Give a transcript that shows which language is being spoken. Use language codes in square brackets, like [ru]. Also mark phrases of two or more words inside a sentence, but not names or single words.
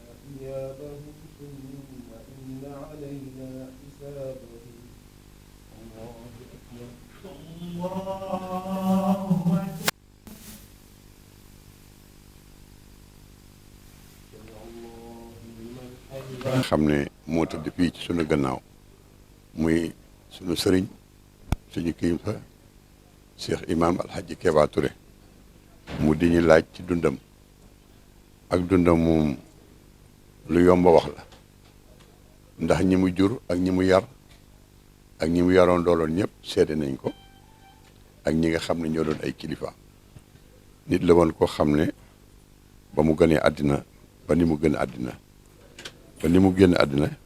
[ar] ثيابهم ثم إن علينا حسابهم الله أكبر الله أكبر سمع الله لمن حمده [wo] nga xam ne moo tëdd fii ci sunu gannaaw muy sunu sëriñ suñu kilifa Cheikh Imam Alhaji Keba Touré mu di ñu laaj ci dundam ak dundam moom lu yomba wax la ndax ñi mu jur ak ñi mu yar ak ñi mu yaroon dooloon ñëpp seede nañ ko ak ñi nga xam ne ñoo doon ay kilifa nit la woon koo xam ne ba mu gënee àddina ba ni mu gën àddina ba ni mu génn àddina